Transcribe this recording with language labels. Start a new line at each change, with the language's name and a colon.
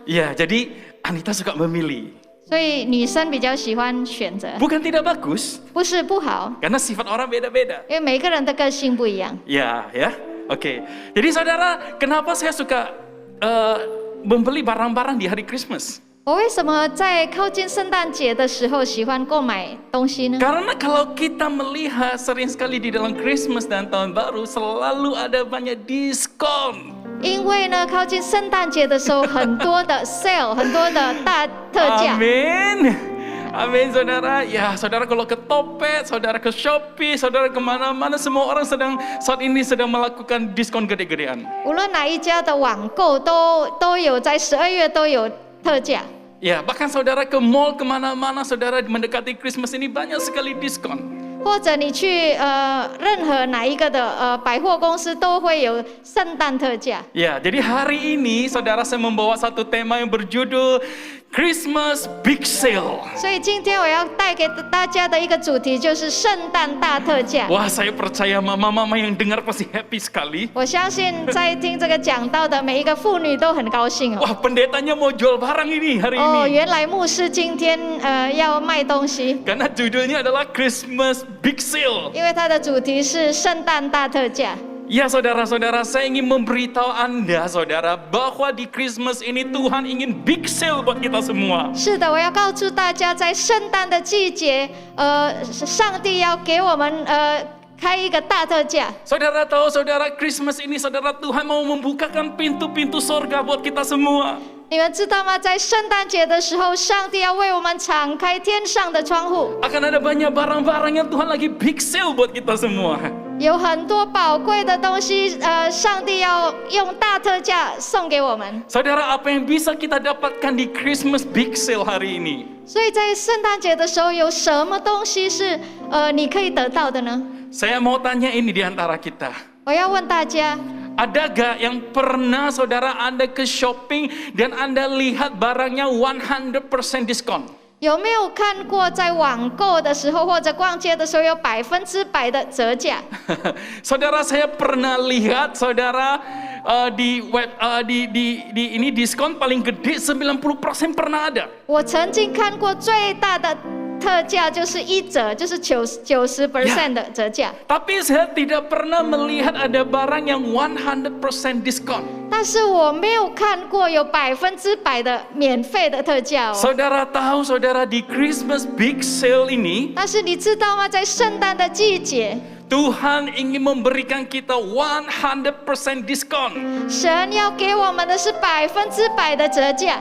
Indonesian: Iya, jadi Anita suka memilih.
Chinese: 所以女生比较喜欢选择，
Indonesian: Bukan tidak bagus,
Chinese: 不是不好，
Indonesian: karena sifat orang beda-beda.
Chinese: 因为每个人的个性不一样。
Indonesian: Ya, ya. Oke. Jadi saudara, kenapa saya suka membeli barang-barang di hari Christmas?
Chinese: 我为什么在靠近圣诞节的时候喜欢购买东西呢？
Indonesian: Karena kalau kita melihat sering sekali di dalam Christmas dan tahun baru selalu ada banyak diskon.
Chinese: 因为呢，靠近圣诞节的时候，很多的 sale， 很多的大特价。
Indonesian: Amin. Amin saudara. Ya saudara kalau ke Topet, saudara ke Shopee, saudara kemana-mana semua orang saat ini sedang melakukan diskon gede-gedean.
Chinese: 无论哪一家的网购都有在12月都有特价。
Indonesian: Ya bahkan saudara ke mall kemana-mana saudara mendekati Christmas ini banyak sekali diskon.
Chinese: 或者你去任何哪一个的百货公司都会有圣诞特价。
Indonesian: Ya, jadi hari ini saudara saya membawa satu tema yang berjudul Christmas Big Sale.
Chinese: 所以今天我要带给大家的一个主题就是圣诞大特价。
Indonesian: Wah, saya percaya mama-mama yang dengar pasti happy sekali.
Chinese: 我相信在听这个讲道的每一个妇女都很高兴哦。
Indonesian: Wah, pendetanya mau jual barang ini hari 哦， ini.
Chinese: 原来牧师今天要卖东西，
Indonesian: Karena judulnya adalah Christmas Big Sale.
Chinese: 因为它的主题是圣诞大特价。
Indonesian: Ya saudara-saudara, saya ingin memberitahu Anda saudara bahwa di Christmas ini Tuhan ingin big sale buat kita semua.
Chinese: 是的，我要告诉大家，在圣诞的季节，上帝要给我们开一个大特价。
Indonesian: Saudara tahu saudara Christmas ini saudara Tuhan mau membukakan pintu-pintu sorga buat kita semua.
Chinese: 你们知道吗？在圣诞节的时候，上帝要为我们敞开天上的窗户，
Indonesian: Akan ada banyak barang-barang yang Tuhan lagi big sale buat kita semua.
Chinese: 有很多宝贵的东西，上帝要用大特价送给我们。
Indonesian: Saudara, apa yang bisa kita dapatkan di Christmas big sale hari ini?
Chinese: 所以在圣诞节的时候，有什么东西是你可以得到的呢？
Indonesian: Saya mau tanya ini di antara kita.
Chinese: 我要问大家，
Indonesian: Ada gak yang pernah saudara Anda ke shopping dan Anda lihat barangnya 100% diskon?
Chinese: 有没有看过在网购的时候或者逛街的时候有100%的折价？
Indonesian: Saudara, saya pernah lihat saudara di ini diskon paling gede 90% pernah ada.
Chinese: 我曾经看过最大的特价就是1折，就是90% 的折价。
Indonesian: Tapi saya tidak pernah melihat ada barang yang 100% diskon.
Chinese: 但是我没有看过有100%的免费的特价哦。
Indonesian: Saudara tahu saudara di Christmas big sale ini
Chinese: 但是你知道吗？在圣诞的季节，
Indonesian: Tuhan ingin memberikan kita 100% diskon.
Chinese: 神要给我们的是100%的折价。